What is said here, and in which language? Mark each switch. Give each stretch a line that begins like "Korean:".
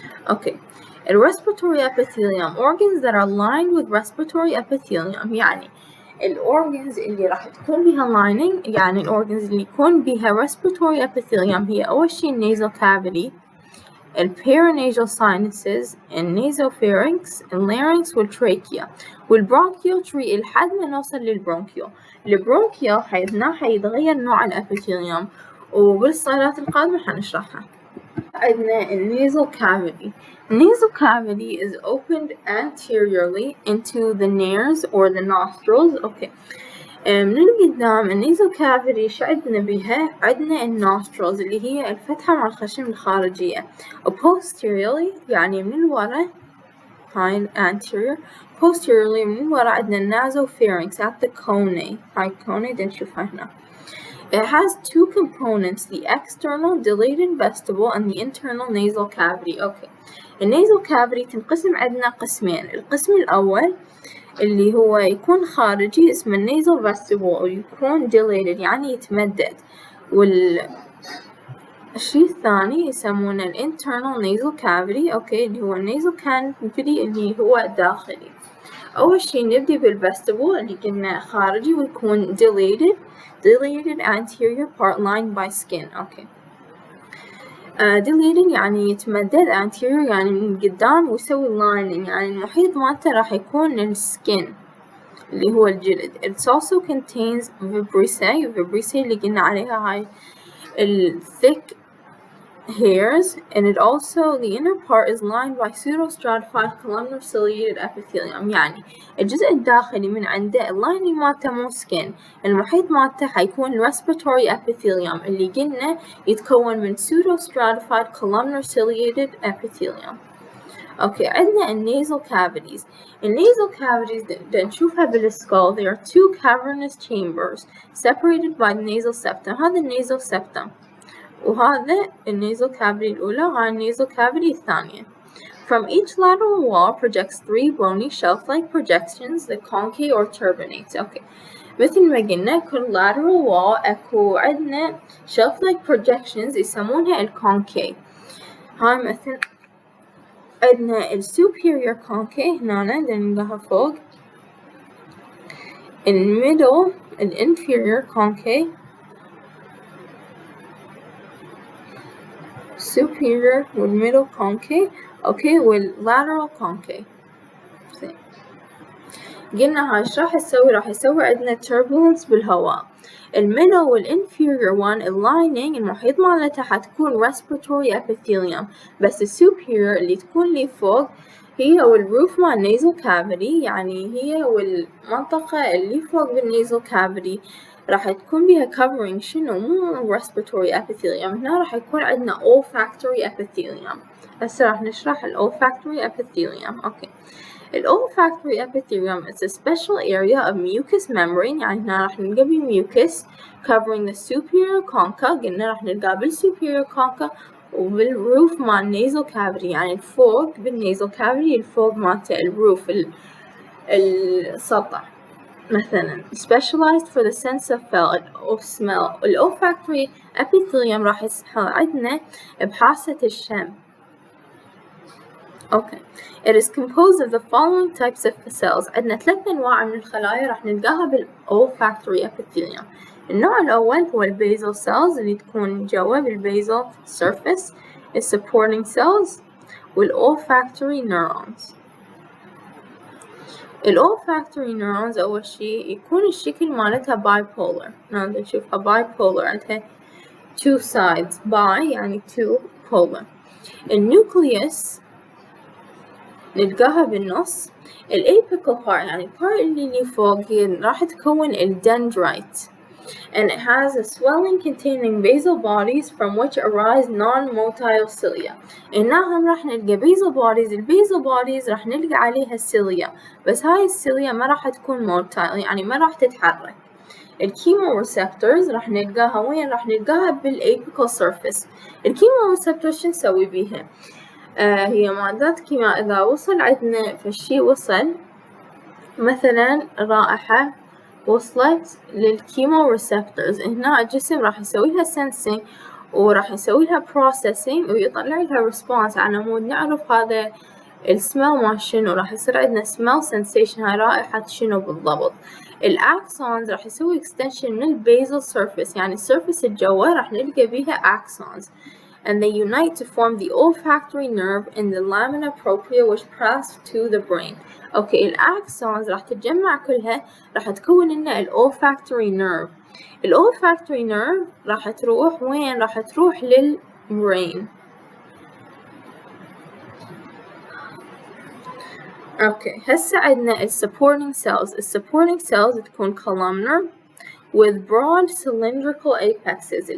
Arabic: أوكي،
English: respiratory epithelium organs that are lined with respiratory epithelium،
Arabic: يعني الأورجنز اللي راح تكون بها lining، يعني الأورجنز اللي يكون بها respiratory epithelium هي أول شي nasal cavity، paranasal sinuses، Nasopharynx، larynx والtrachea، والbronchial لحد ما نوصل للبرونكيو. البرونكيو حيتغير نوع الابيثيليوم، وبالسلايدات القادمة حنشرحها. عندنا
English: nasal cavity. Nasal cavity is opened anteriorly into the nares or the nostrils. Okay.
Arabic: من القدام النيزل كافيتي شو عندنا بيها؟ عندنا النوسترلز اللي هي الفتحة مع الخشم الخارجية. posteriorly يعني من الورا، هاي anterior.
English: posteriorly
Arabic: من الورا عندنا
English: nasopharynx at the conae.
Arabic: هاي conae نشوفها هنا.
English: It has two components, the external dilated vestibule and the internal nasal cavity. Okay.
Arabic: النيزل كافيتي تنقسم عندنا قسمين. القسم الأول اللي هو يكون خارجي اسمه النيزل فيستيبول، ويكون dilated يعني يتمدد. والشيء الثاني يسمونه الانترنال نيزل كافيتي. اوكي، اللي هو النيزل كافيتي اللي هو داخلي. أول شيء نبدي بالفيستيبول اللي قلنا خارجي ويكون
English: dilated anterior part lined by skin.
Arabic: اوكي، dilated يعني يتمدد، anterior يعني من قدام، ويسوي lining يعني المحيط مالته راح يكون السكين اللي هو الجلد.
English: It also contains vibrissae
Arabic: اللي قلنا عليها هاي
English: thick hairs, and it also the inner part is lined by pseudostratified columnar ciliated epithelium.
Arabic: يعني الجزء الداخلي من عنده اللايننج مالته مو skin، المحيط مالته حيكون respiratory epithelium اللي قلنا يتكون من pseudostratified columnar ciliated epithelium. اوكي، عندنا النيزل cavities. النيزل cavities نشوفها بالسكال.
English: There are two cavernous chambers separated by the nasal septum.
Arabic: هذا النيزل septum، وهذا النيزل كافيتي الأولى، وهذا النيزل كافيتي الثانية.
English: From each lateral wall projects three bony shelf-like projections, the conchae or turbinates. Okay.
Arabic: مثل ما قلنا كل lateral wall أكو عندنا shelf-like projections يسمونها الconchae. هاي مثل عندنا superior conchae هنا نلقاها فوق، middle inferior conchae، superior والmiddle concave اوكي والlateral concave. قلنا هاي ايش راح يسوي؟ راح يسوي عندنا turbulence بالهواء. الميدل والinferior one اللايننج المحيط مالتها حتكون respiratory epithelium، بس السوبيريور اللي تكون لي فوق هي والروف مال nasal cavity، يعني هي والمنطقة اللي فوق بالنasal cavity راح تكون بها covering شنو؟ مو respiratory epithelium، هنا راح يكون عندنا olfactory epithelium. هسه راح نشرح olfactory epithelium. اوكي.
English: olfactory epithelium is a special area of mucous membrane،
Arabic: يعني هنا راح نلقى
English: mucus covering the superior concha،
Arabic: قلنا راح نلقى بالsuperior concha وبالroof مال nasal cavity، يعني الفوق بالnasal cavity الفوق مالته الروف السطح مثلا.
English: specialized for the sense of smell.
Arabic: olfactory epithelium راح يساعدنا بحاسة الشم.
English: Okay. It is composed of the following types of cells.
Arabic: عندنا 3 أنواع من الخلايا راح نلقاها olfactory epithelium. النوع الأول هو
English: basal cells
Arabic: اللي تكون جوا
English: basal surface، supporting cells olfactory neurons.
Arabic: olfactory neurons أول شي يكون الشكل مالتها bipolar. نقدر نشوفها bipolar، عندها 2 sides. bi يعني 2 polar. النيوكليوس نلقاها بالنص.
English: الapical part يعني part
Arabic: اللي فوق هي راح تكون
English: dendrite and it has a swelling containing basal bodies from which arise non-motile cilia.
Arabic: هنا هم راح نلقى basal bodies. البيزل bodies راح نلقى عليها cilia، بس هاي الcilia ما راح تكون motile، يعني ما راح تتحرك. الكيموريسبتورز راح نلقاها وين؟ راح نلقاها بالاpical surface. الكيموريسبتورز شو نسوي بيها؟ هي معدات كيمياء إذا وصل عندنا فشي وصل مثلا رائحة وصلت للكيموريسبتورز، هنا الجسم راح يسوي لها sensing وراح يسوي لها processing ويطلع لها response على مود نعرف هذا السمell مال شنو. راح يصير عندنا smell sensation، هاي رائحة شنو بالضبط. الأكسونز راح يسوي
English: extension من البيزل surface،
Arabic: يعني السيرفيس الجوا راح نلقى بيها
English: axons and they unite to form the olfactory nerve in the lamina propria which pass to the brain.
Arabic: اوكي الأكسونز راح تتجمع كلها راح تكون لنا olfactory nerve. olfactory nerve راح تروح وين؟ راح تروح للbrain. اوكي هسه عندنا
English: supporting cells. supporting cells تكون columnar with broad cylindrical apexes.